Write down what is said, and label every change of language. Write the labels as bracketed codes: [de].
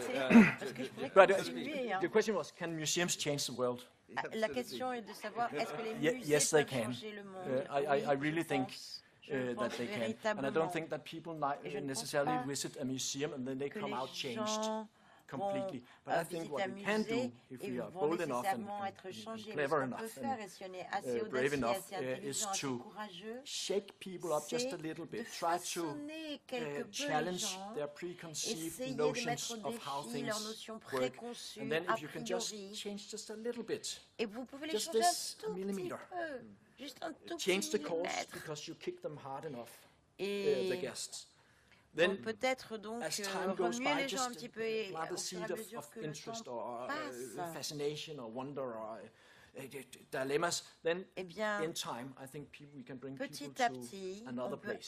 [en] The question was, can museums change the world? [fr] La question est de savoir est-ce que les musées peuvent changer le monde. [en] I really think that they can. And I don't think that people necessarily visit a museum and then they come out changed completely. But I think what we can do, if we are bold enough and clever enough and brave enough, is to shake people up just a little bit, try to challenge their preconceived notions of how things work. And then if you can just change just a little bit, just this millimeter, change the course because you kick them hard enough, the guests. Then, [fr] peut-être donc remuer les gens un petit peu et au fur et à mesure que le temps passe, [en] fascination or wonder or dilemmas, then in time, I think we can bring people to another place.